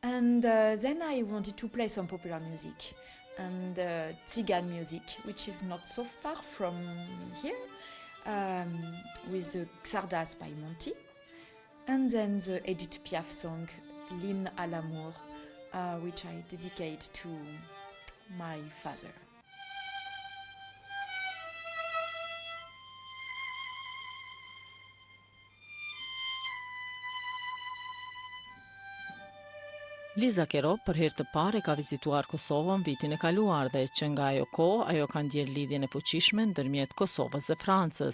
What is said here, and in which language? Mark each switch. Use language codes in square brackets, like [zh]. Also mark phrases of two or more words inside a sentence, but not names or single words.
[en] And then I wanted to play some popular music and Tsigan music, which is not so far from here, with the Xardas by Monty, and then the Edith Piaf song, L'hymne à l'amour, which I dedicate to my father. [sq] Liza Kero për herë të parë ka vizituar Kosovën vitin e kaluar dhe që nga ajo kohë ajo ka ndjer lidhjen e fuqishme ndërmjet Kosovës dhe Francës.